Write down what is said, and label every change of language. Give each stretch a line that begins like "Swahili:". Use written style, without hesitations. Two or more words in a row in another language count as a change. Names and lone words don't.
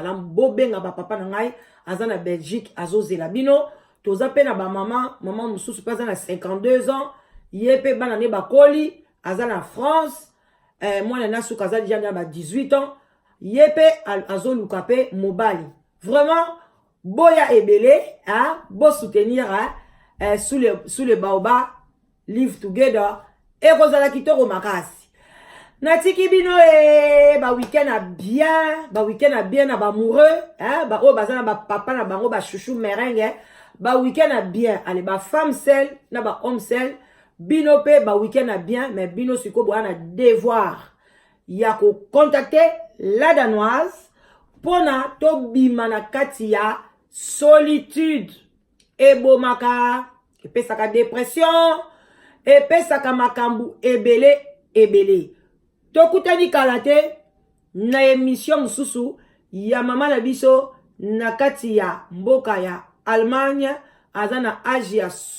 Lingala: malamu bo benga ba papa na ngai aza na Belgique azozela bino toza pe na ba maman mususu pa aza na 52 ans yepe bana ne bakoli aza na France mwana na suka aza déjà na ba 18 ans yepe azoluka pe mobali vraiment boya ebele hein bo soutenir hein
French: sous les baobab
English: live together
Lingala: et kozala kitoko makasi natiki bino ba
French: week-end à bien
Lingala: na ba amoureux hein ba o bazana ba papa na bango ba chouchou merengue ba
French: week-end à bien
Lingala: allez ba
French: femme seule
Lingala: na ba
French: homme seul
Lingala: bino pe ba
French: week-end à bien
Lingala: mais bino siko bo na devoir ya ko contacter
French: la danoise
Lingala: pona to bima na kati ya solitude ebomaka epesaka dépression epesaka makambu ebele tokutani kala te na émission mususu ya mama na biso na kati ya mboka ya Allemagne aza na âge ya